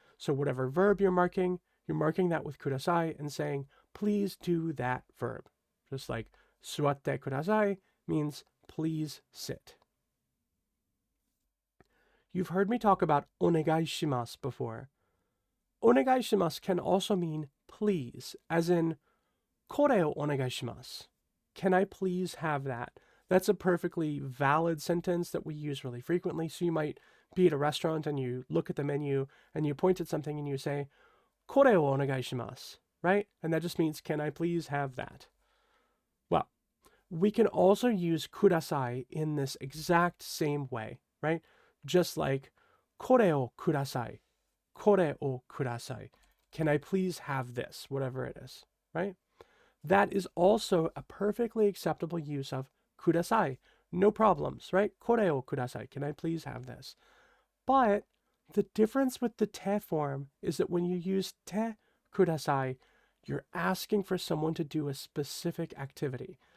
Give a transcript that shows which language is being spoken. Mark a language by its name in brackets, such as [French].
[English] So whatever verb you're marking that with kudasai and saying, please do that verb. Just like [Japanese] 座ってください [English] means please sit. You've heard me talk about [Japanese] お願いします [English] before. [Japanese] お願いします [English] can also mean please, as in [Japanese] これをお願いします. [English] Can I please have that? That's a perfectly valid sentence that we use really frequently. So you might be at a restaurant and you look at the menu and you point at something and you say, [Japanese] これをお願いします, [English] right? And that just means, can I please have that? Well, we can also use kudasai in this exact same way, right? Just like [Japanese] これをください. これをください. [English] Can I please have this, whatever it is, right? That is also a perfectly acceptable use of kudasai. No problems, right? [Japanese] これをください. [English] Can I please have this? But the difference with the te form is that when you use te kudasai, you're asking for someone to do a specific activity.